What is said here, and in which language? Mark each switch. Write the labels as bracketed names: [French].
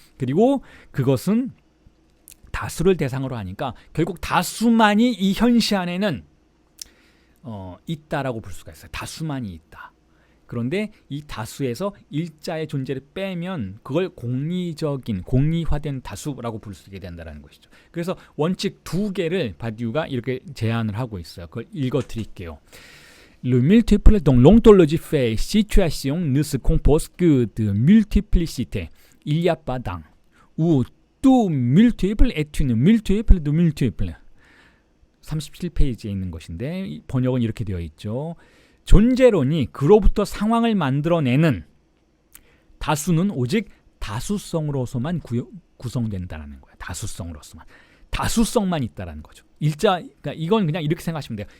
[Korean] 그리고 그것은 다수를 대상으로 하니까 결국 다수만이 이 현시 안에는 있다라고 볼 수가 있어요. 다수만이 있다. 그런데 이 다수에서 일자의 존재를 빼면 그걸 공리화된 다수라고 부를 수 있게 된다는 것이죠. 그래서 원칙 두 개를 바디우가 이렇게 제안을 하고 있어요. 그걸 읽어드릴게요. [French] Le multiple donc l'ontologie fait situation ne se compose que de multiplicité. Il n'y a pas d'un. Ou tout multiple est une multiple de multiple. [Korean] 37페이지에 있는 것인데 번역은 이렇게 되어 있죠. 존재론이 그로부터 상황을 만들어내는 다수는 오직 다수성으로서만 구성된다는 거예요. 다수성만 있다라는 거죠. 그러니까 이건 그냥 이렇게 생각하시면 돼요.